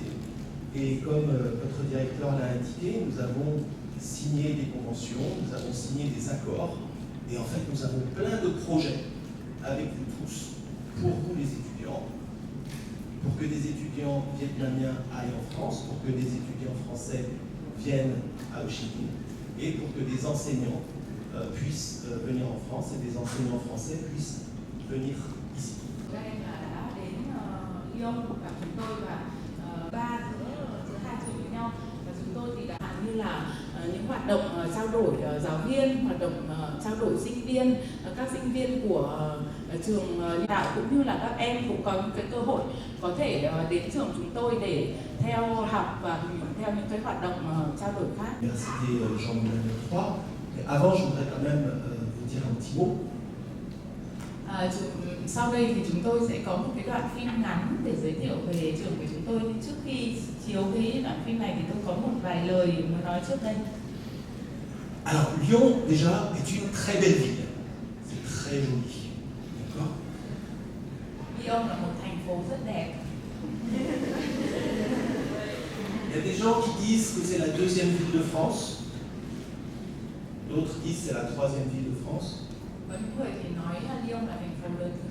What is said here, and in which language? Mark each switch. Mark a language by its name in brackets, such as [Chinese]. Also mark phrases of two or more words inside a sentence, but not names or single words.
[French] Et comme votre directeur l'a indiqué, nous avons signé des conventions, nous avons signé des accords, et en fait nous avons plein de projets avec vous tous, pour vous les étudiants, pour que des étudiants vietnamiens aillent en France, pour que des étudiants français viennent à Ho Chi Minh, et pour que des enseignants puissent venir en France et des enseignants français puissent venir ici. [Vietnamese] Các em đã đến Lyon gặp chúng tôi và ba giữa hai trường với nhau, và chúng tôi thì đã như là những hoạt động trao đổi giáo viên, hoạt động trao đổi sinh viên, các sinh viên của trường đạo cũng như là các em cũng có những cái cơ hội có thể đến trường chúng tôi để theo học và theo những cái hoạt động trao đổi khác. [French] Université Jean Moulin 3. Avant, je voudrais quand même vous dire un petit mot. [Vietnamese] Sau đây thì chúng tôi sẽ có một cái đoạn phim ngắn để giới thiệu về trường của chúng tôi. Trước khi chiếu cái đoạn phim này thì tôi có một vài lời muốn nói trước đây. [French] Alors, Lyon, déjà, est une très belle ville. C'est très joli. D'accord? [Vietnamese] Lyon là một thành phố rất đẹp. [French] Il y a des gens qui disent que c'est la deuxième ville de France. D'autres disent que c'est la troisième ville de France. [Vietnamese] Có những người thì nói là Lyon là thành phố lớn